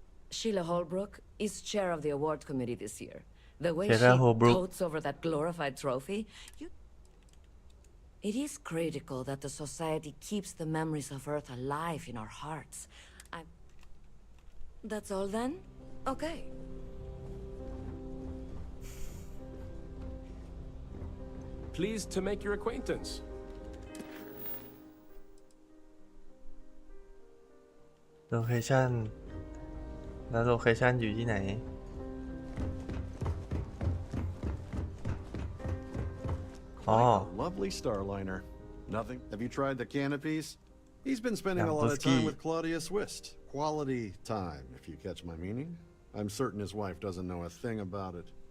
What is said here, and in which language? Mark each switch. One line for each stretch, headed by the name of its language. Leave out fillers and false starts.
English: Sheila Holbrook is chair of the award committee this year. The way she totes over that glorified trophy, it is critical that the society keeps the memories of Earth alive in our hearts. That's all then? Okay. Pleased to make your acquaintance.
Thai: โลเคชั่นแล้วโลเคชั่นอยู่ที่ไหนอ๋อ
English: Lovely Starliner. Nothing. Have you tried the canopies? He's been spending a lot of time with Claudia Swist. Quality time, if you catch my meaning. I'm certain his wife doesn't know a thing about it.